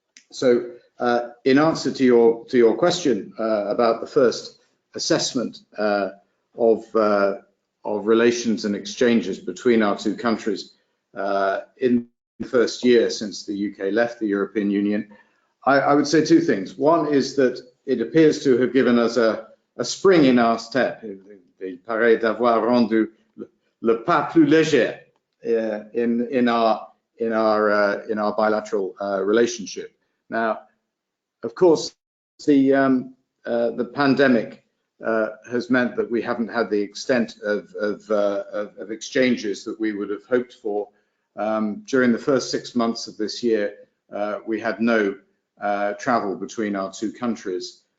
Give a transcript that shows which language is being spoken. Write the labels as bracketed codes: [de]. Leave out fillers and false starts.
[en] So, in answer to your question about the first assessment of relations and exchanges between our two countries in the first year since the UK left the European Union, I would say two things. One is that it appears to have given us a spring in our step. [fr] Il paraît d'avoir rendu le pas plus léger [en] in our bilateral relationship. Now, of course, the pandemic has meant that we haven't had the extent of exchanges that we would have hoped for. During the first 6 months of this year, we had no travel between our two countries.